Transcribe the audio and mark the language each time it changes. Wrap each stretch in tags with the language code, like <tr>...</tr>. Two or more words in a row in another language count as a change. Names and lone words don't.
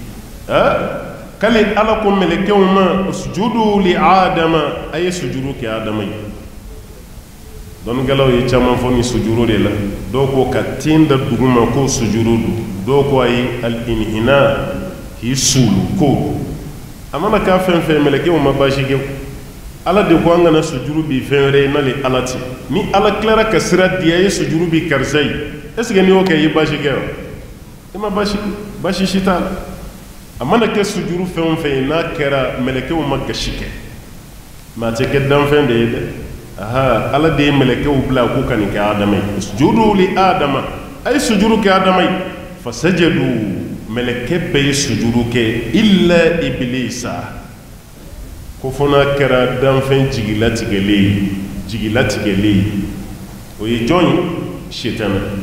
<bm>k'ale ala ko mɛlɛkɛw ma sujudu li adama a ye sujuru kɛ adama ye dɔnnikɛlaw ye caman fɔ nin sujuru de la dɔw ko ka ten da dugu ma ko sujuru do dɔw ko a ye al-inhina k'i suulu ko a mana k'a fɛn fɛn mɛlɛkɛw ma baasi kɛ ala de ko an kana sujuru bi fɛn wɛrɛ ye n'ale ala tɛ ni ala tilara ka sira di a ye sujuru bi karisa ye</bm> <fr>est ce que</fr> <bm>n'i y'o kɛ i ye baasi kɛ wa i ma baasi si t'a la a mana kɛ sujuru fɛn o fɛn ye n'a kɛra mɛlɛkɛw ma gasi kɛ mɛ a tɛ kɛ danfɛn de ye dɛ aha ala de ye mɛlɛkɛw bila k'u ka nin kɛ adama ye sujudu li adama a ye sujuru kɛ adama ye fasajadu mɛlɛkɛ bɛɛ ye sujuru kɛ illa iblisa ko fo n'a kɛra danfɛn jigilatigɛlen ye o ye jɔn ye setana</bm>